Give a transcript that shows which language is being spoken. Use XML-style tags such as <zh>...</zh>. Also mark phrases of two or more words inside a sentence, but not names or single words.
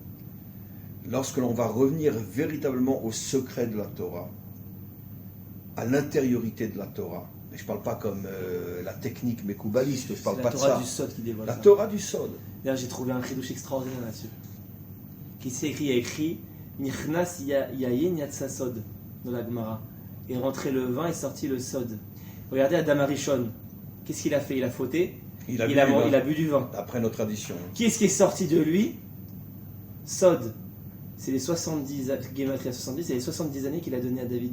<fr>Lorsque l'on va revenir véritablement au secret de la Torah, à l'intériorité de la Torah, mais je ne parle pas comme la technique mékoubaliste, je ne parle pas de ça. La Torah du Sod qui dévoile La ça. Torah du Sod. D'ailleurs, j'ai trouvé un chidouche extraordinaire là-dessus. Qui s'écrit, il y a écrit</fr> <he>נכנס יין יצא סוד</he> <fr>dans la Gemara. Et rentré le vin et sorti le sod. Regardez Adam Arishon. Qu'est-ce qu'il a fait? Il a fauté. Il a bu du vin. D'après nos traditions. Qui est-ce qui est sorti de lui? Sod. C'est les 70,</fr> <he>Gematria 70,</he> <fr>c'est les 70 années qu'il a donné à David.</fr>